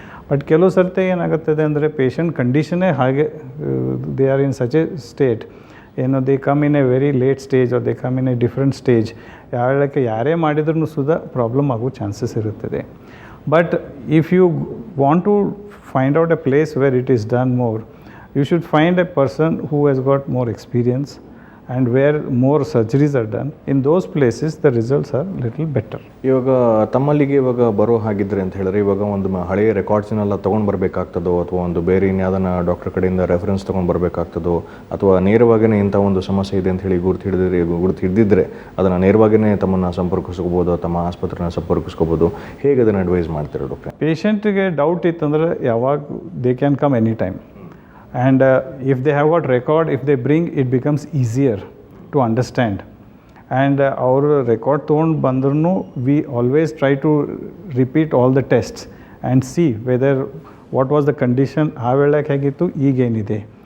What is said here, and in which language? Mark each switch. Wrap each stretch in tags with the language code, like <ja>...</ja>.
<kn>But ಕೆಲವು ಸರ್ತಿ ಏನಾಗುತ್ತದೆ ಅಂದರೆ ಪೇಷಂಟ್ ಕಂಡೀಷನ್ನೇ ಹಾಗೆ,</kn> <en>They are in such a state, ಏನೋ they come in a very late stage or they come in a different stage.</en> <kn>ಯಾರೇ ಮಾಡಿದ್ರೂ ಸುಧಾ ಪ್ರಾಬ್ಲಮ್ ಆಗೋ ಚಾನ್ಸಸ್ ಇರುತ್ತದೆ.</kn> <en>But if you want to find out a place where it is done more, you should find a person who has got more experience and where more surgeries are done. In those places the results are little better.</en> <kn>ಇವಾಗ ತಮ್ಮಲ್ಲಿಗೆ ಇವಾಗ ಬರೋ ಹಾಗಿದ್ರೆ ಅಂತ ಹೇಳಿದ್ರೆ ಇವಾಗ ಒಂದು ಹಳೆಯ ರೆಕಾರ್ಡ್ಸ್ನೆಲ್ಲ ತೊಗೊಂಡು ಬರಬೇಕಾಗ್ತದೋ ಅಥವಾ ಒಂದು ಬೇರೆ ಇನ್ಯಾವುದನ್ನ ಡಾಕ್ಟರ್ ಕಡೆಯಿಂದ ರೆಫರೆನ್ಸ್ ತೊಗೊಂಡು ಬರಬೇಕಾಗ್ತದೋ ಅಥವಾ ನೇರವಾಗಿಯೇ ಇಂಥ ಒಂದು ಸಮಸ್ಯೆ ಇದೆ ಅಂತ ಹೇಳಿ ಗುರುತು ಹಿಡಿದಿದ್ರೆ ಅದನ್ನು ನೇರವಾಗಿಯೇ ತಮ್ಮನ್ನು ಸಂಪರ್ಕಿಸ್ಕೋಬೋದು, ತಮ್ಮ ಆಸ್ಪತ್ರೆನ ಸಂಪರ್ಕಿಸ್ಕೋಬೋದು. ಹೇಗೆ ಅದನ್ನು ಅಡ್ವೈಸ್ ಮಾಡ್ತೀರಾ ಡಾಕ್ಟ್ರೆ? ಪೇಷಂಟಿಗೆ ಡೌಟ್ ಇತ್ತಂದ್ರೆ ಯಾವಾಗ</kn> <en>They can come any time. And if they have got record, if they bring, it becomes easier to understand. And our record</en> <kn>ತೊಗೊಂಡು ಬಂದ್ರೂ</kn> <en>we always try to repeat all the tests and see whether what was the condition</en> <kn>ಆ ವೇಳೆಗೆ ಹೇಗಿತ್ತು, ಈಗೇನಿದೆ.</kn>